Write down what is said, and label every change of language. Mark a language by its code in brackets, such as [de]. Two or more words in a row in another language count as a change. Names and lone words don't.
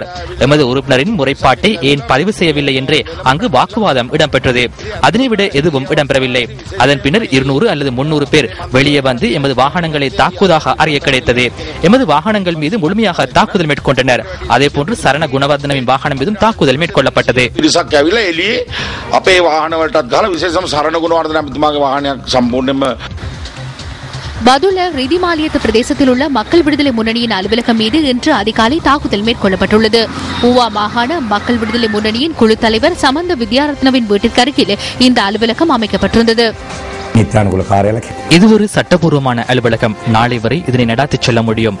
[ta] எமது உறுப்பினரின் முறைப்பாட்டை ஏன் பதிவு செய்யவில்லை என்றே அங்கு வாக்குவாதம் இடம்பெற்றது. அதனை விட எதுவும் இடம்பெறவில்லை. அதன் பின்னர் 200 அல்லது 300 பேர் வெளியே வந்து எமது வாகனங்களை தாக்குவதாக அறிய கிடைத்தது. எமது வாகனங்கள் மீது முழுமையாக தாக்குதல் மேற்கொண்டனர். அதே போன்று சரண குணவர்தனவின் வாகனம் மீதும் தாக்குதல் மேற்கொள்ளப்பட்டது. [si] අපේ වාහනවලටත් ගාලා විශේෂම සරණ ගුණවර්ධන ඇමතුමාගේ වාහනයක් සම්පූර්ණයෙන්ම [ta] பதுல ரிதிமாலியத்து பிரதேசத்தில் உள்ள மக்கள் விடுதலை முன்னணியின் அலுவலகம் மீது இன்று அதிகாலை தாக்குதல் மேற்கொள்ளப்பட்டுள்ளது. ஊவா மாகாண மக்கள் விடுதலை முன்னணியின் குழு தலைவர் சமந்த வித்யாரத்னவின் வீட்டிற்கு அருகில் இந்த அலுவலகம் அமைக்கப்பட்டிருந்தது. இது ஒரு சட்டபூர்வமான அலுவலகம். நாளை வரை இதனை நடாத்திச் செல்ல முடியும்.